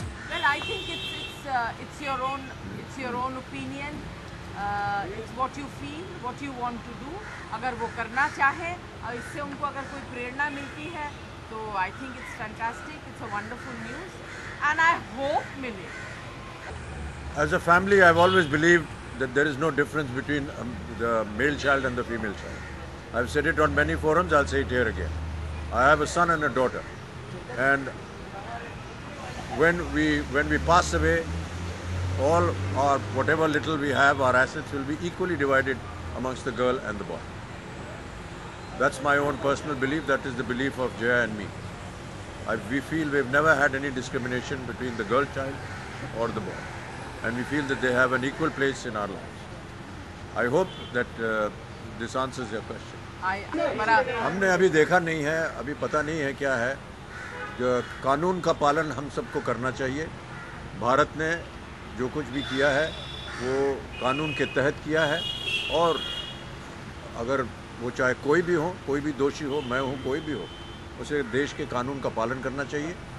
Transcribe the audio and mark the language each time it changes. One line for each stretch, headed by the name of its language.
English: Well, I think it's your own opinion. It's what you feel, what you want to do.
Hindi: अगर वो करना चाहे और इससे उनको अगर कोई प्रेरणा मिलती है तो
English: I think it's fantastic. It's a wonderful news, and I hope
Hindi: मिले.
English: As a family, I've always believed that there is no difference between the male child and the female child. I've said it on many forums, I'll say it here again. I have a son and a daughter, and when we pass away, all our whatever little we have, our assets will be equally divided amongst the girl and the boy. That's my own personal belief. That is the belief of Jaya and me. We feel we've never had any discrimination between the girl child or the boy, and we feel that they have an equal place in our lives. I hope that this answers your question.
Hindi: हमने अभी देखा नहीं है, अभी पता नहीं है क्या है। जो कानून का पालन हम सबको करना चाहिए। भारत ने जो कुछ भी किया है वो कानून के तहत किया है, और अगर वो चाहे कोई भी हो, कोई भी दोषी हो, मैं हूँ, कोई भी हो, उसे देश के कानून का पालन करना चाहिए।